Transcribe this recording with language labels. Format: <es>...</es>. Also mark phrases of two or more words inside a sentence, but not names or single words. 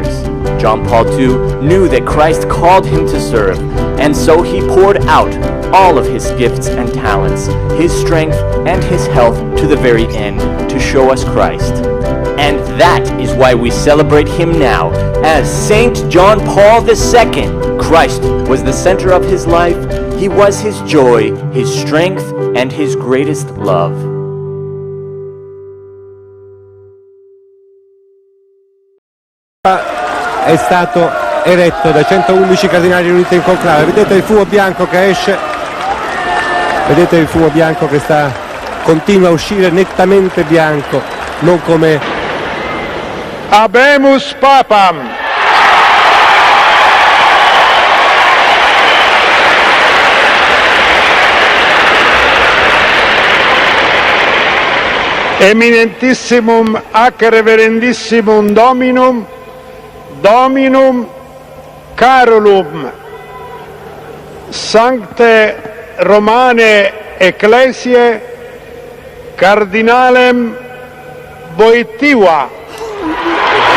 <en>John Paul II knew that Christ called him to serve, and so he poured out all of his gifts and talents, his strength and his health to the very end to show us Christ. And that is why we celebrate him now as Saint John Paul II. Christ was the center of his life. He was his joy, his strength, and his greatest love.</en> <it>È stato eretto da 111 cardinali riuniti in conclave. Vedete il fumo bianco che esce, vedete il fumo bianco che continua a uscire nettamente bianco, non come</it> <la>Habemus Papam. Eminentissimum ac reverendissimum Dominum Carolum Sancte Romane Ecclesiae Cardinalem Wojtyła</la>